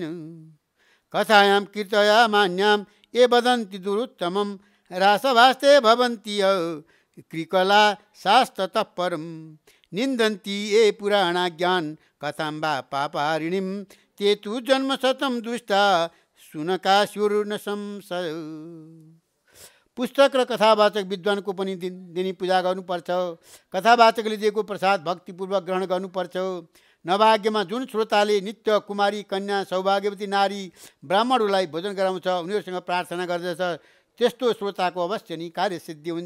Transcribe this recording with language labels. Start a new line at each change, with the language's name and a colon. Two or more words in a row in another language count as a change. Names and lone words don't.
Sanskrit: कथायां कीर्तया मान्यां ये वदन्ति दुरुत्तमं रासभास्ते भवन्ति कृकला शास्ततः परम्। निन्दन्ति ये पुराणाज्ञान् कथां वा पापहारिणीं ते तु जन्म शतम दुष्टा सुनकासुर न संशय।
Nepali: पुस्तक र कथावाचक विद्वानको पनि दिनी पूजा गर्नुपर्छ। कथावाचकले दिएको प्रसाद भक्तिपूर्वक ग्रहण गर्नुपर्छ। नभाग्यमा जुन श्रोताले नित्य कुमारी कन्या सौभाग्यवती नारी ब्राह्मणहरूलाई भोजन गराउँछ, उनीहरूसँग प्रार्थना गर्दछ, त्यस्तो श्रोताको अवश्य नै कार्यसिद्धि हुन्छ।